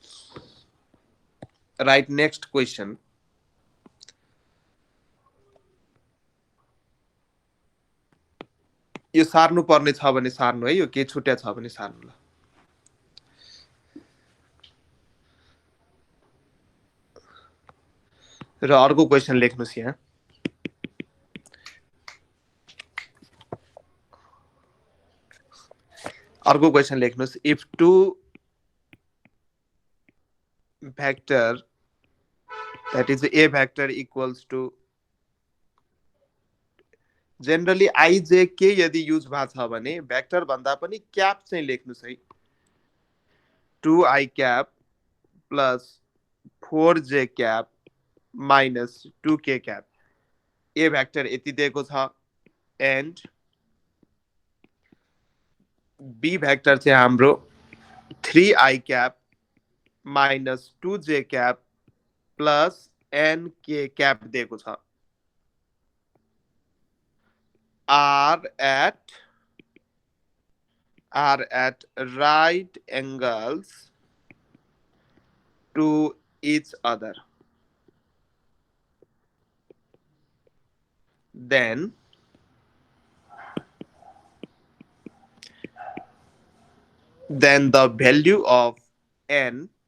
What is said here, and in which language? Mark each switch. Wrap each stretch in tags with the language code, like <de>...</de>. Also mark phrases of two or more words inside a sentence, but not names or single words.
<en>right next question</en> <ne>यो सार्नु पर्ने छ भने सार्नु है यो के छुट्या छ भने सार्नु ल र अर्को क्वेशन लेख्नुस् यहाँ अर्को क्वेशन लेख्नुस्</ne> <en>if two vector that is a vector equals to generally ijk</en> <ne>यदि युज भएको छ भने भेक्टर भन्दा पनि क्याप चाहिँ लेख्नुस् है</ne> <en>2i cap plus 4j cap minus 2k cap a vector</en> <ne>यति दिएको छ and b भेक्टर चाहिँ हाम्रो</ne> <en>3i cap minus 2j cap plus nk cap</en> <ne>दिएको छ</ne> <en>are at right angles to each other then the value of n</en>